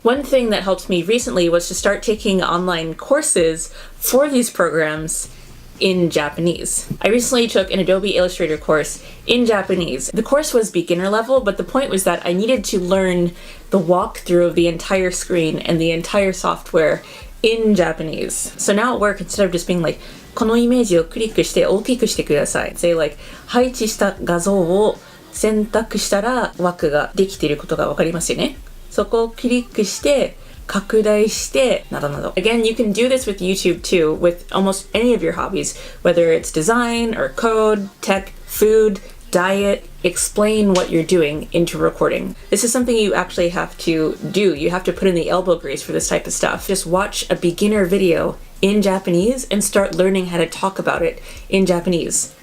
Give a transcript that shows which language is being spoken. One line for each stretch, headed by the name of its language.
English: One thing that helped me recently was to start taking online courses for these programs in Japanese. I recently took an Adobe Illustrator course in Japanese. The course was beginner level, but the point was that I needed to learn the walkthrough of the entire screen and the entire software in Japanese. So now at work, instead of just being like,
Japanese: このイメージをクリックして大きくしてください.
English: Say like,
Japanese: 配置した画像を選択したら枠ができていることがわかりますよね。そこをクリックして拡大してなどなど.
English: Again, you can do this with YouTube too, with almost any of your hobbies, whether it's design or code, tech, food, diet. Explain what you're doing into recording. This is something you actually have to do. You have to put in the elbow grease for this type of stuff. Just watch a beginner video in Japanese and start learning how to talk about it in Japanese.